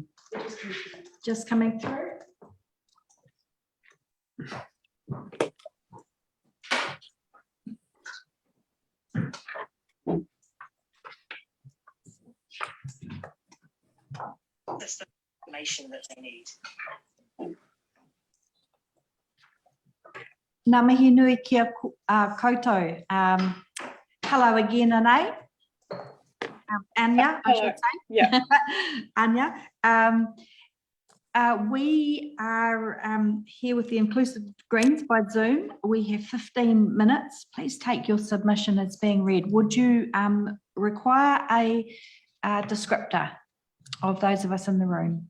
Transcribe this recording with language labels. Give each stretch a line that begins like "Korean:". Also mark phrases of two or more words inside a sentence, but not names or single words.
English: Just coming through. That's the information that they need.
Māori: Ngā mihi nui kia koutou.
English: Hello again, Áine. Áine, I should say. Yeah. Áine. We are here with the Inclusive Greens by Zoom. We have 15 minutes. Please take your submission as being read. Would you require a descriptor of those of us in the room?